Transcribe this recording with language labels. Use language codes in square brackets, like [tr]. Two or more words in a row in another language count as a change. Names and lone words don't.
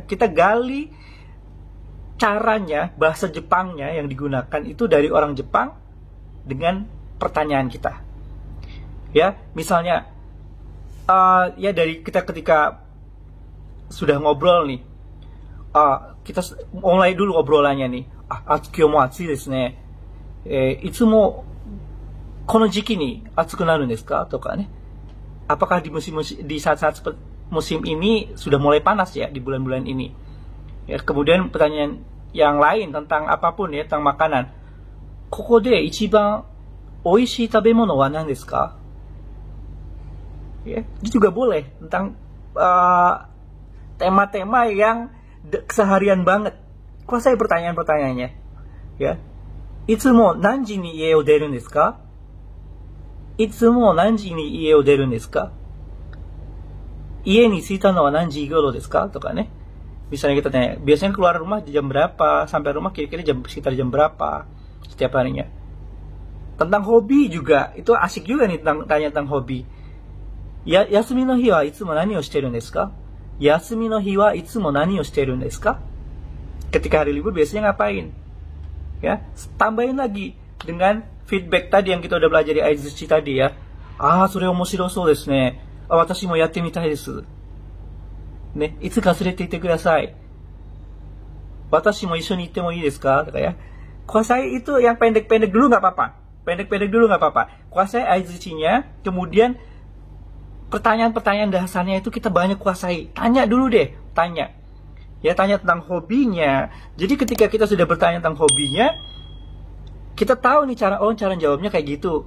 [id] Kita gali caranya, bahasa Jepangnya yang digunakan itu dari orang Jepang dengan pertanyaan kita. Ya, misalnya ya dari kita ketika sudah ngobrol nih, kita mulai dulu obrolannya nih. [ja] 今日も暑いですね。いつもこの時期に暑くなるですか? とかね. [id] Apakah di saat-saat musim ini sudah mulai panas ya di bulan-bulan ini? Ya, kemudian pertanyaan yang lain tentang apapun ya, tentang makanan. [ja] ここで一番おいしい食べ物は何ですか? [id] Ya, itu juga boleh tentang tema-tema yang keseharian banget. Kuasai pertanyaan-pertanyaannya. Ya. [ja] いつも何時に家を出るですか? いつも何時に家を出るですか? 家に着いたのは何時頃ですか?とかね. [id] Misalnya kita tanya, biasanya keluar rumah jam berapa? Sampai rumah kira-kira sekitar jam berapa setiap harinya? Tentang hobi juga, itu asik juga nih tanya tentang hobi. [ja] Ya, 休みの日はいつも何をしてるですか? 休みの日はいつも何をしてるですか? [id] Ketika hari libur biasanya ngapain? Ya, tambahin lagi dengan feedback tadi yang kita udah belajar di aizuchi tadi ya. [ja] ああ、それ面白そうですね。あ、私もやってみたいです。ね、いつか連れて行ってください。私も一緒に行ってもいいですか? [id] Kata ya. Kuasai itu yang pendek-pendek dulu nggak apa-apa. Pendek-pendek dulu nggak apa-apa. Kuasai aizuchi-nya, kemudian pertanyaan-pertanyaan dasarnya itu kita banyak kuasai. Tanya dulu deh, tanya. Ya, tanya tentang hobinya. Jadi ketika kita sudah bertanya tentang hobinya, kita tahu nih cara jawabnya kayak gitu.